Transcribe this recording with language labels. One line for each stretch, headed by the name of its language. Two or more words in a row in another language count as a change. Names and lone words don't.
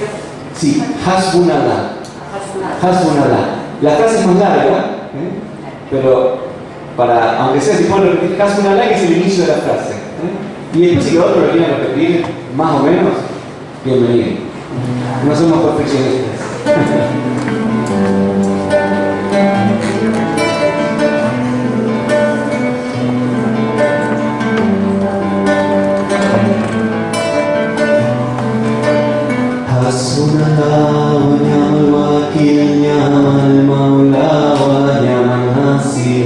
Spanish: Sí, Hasbunallah. Hasbunallah. La frase es más larga, pero aunque sea si puedo repetir Hasbunallah, que es el inicio de la frase. Y después si los otros lo quieren repetir más o menos, bienvenido. No somos perfeccionistas.
Arabic: حسبنا الله ونعم الوكيل نعم المولى ونعم النصير.